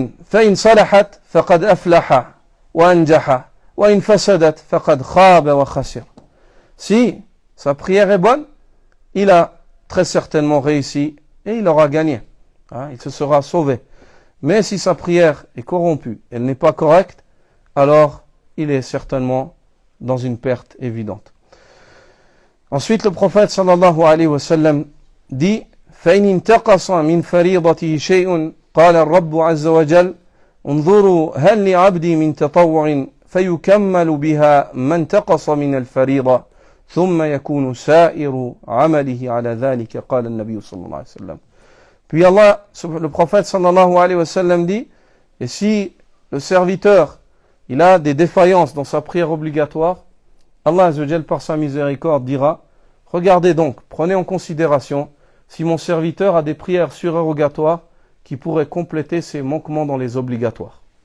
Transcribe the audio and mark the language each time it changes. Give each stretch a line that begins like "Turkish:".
Arabic: فإن صلحت فقد أفلح وأنجح وإن فسدت فقد خاب وخسر.
French: Si sa prière est bonne, il a très certainement réussi et il aura gagné. Il se sera sauvé. Mais si sa prière est corrompue, elle n'est pas correcte, alors il est certainement dans une perte évidente. Ensuite, le prophète sallallahu alayhi wa sallam dit:
Arabic: فإن انتقص من فريضته شيء قال الرب عز وجل انظروا هل لعبدي من تطوع فيكمل بها ما انتقص من الفريضة ثم يكون سائر عمله على ذلك قال النبي صلى الله عليه وسلم.
French: Puis Allah, le prophète sallallahu alayhi wa sallam dit: et si le serviteur il a des défaillances dans sa prière obligatoire, Allah azza wa jal par sa miséricorde dira: regardez donc, prenez en considération si mon serviteur a des prières surérogatoires qui pourraient compléter ses manquements dans les obligatoires.